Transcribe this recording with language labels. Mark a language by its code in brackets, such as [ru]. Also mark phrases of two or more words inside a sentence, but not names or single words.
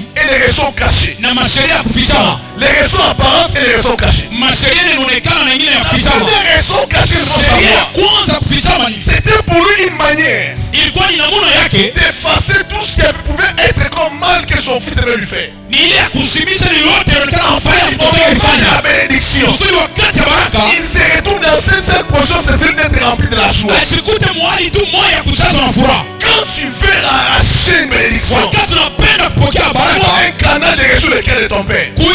[fr] et les raisons cachées. [sw] na masheria ya kufichama. [fr] Les raisons apparentes et les raisons cachées. [sw] Masheria inaonekana na ingine ya [fr] La [sw] kufichama. [fr] première raison cachée, [sw] Sheria ya kwanza kufichama ni [fr] c'était pour lui une manière [sw] ilikuwa ni namuna [fr] d'effacer tout ce qui pouvait être comme mal que son fils devait lui faire. La bénédiction. Il se retrouve dans cette portion, c'est celle d'être rempli de la joie. Quand tu veux arracher une bénédiction, sois un canal de résoudre le cœur de ton père.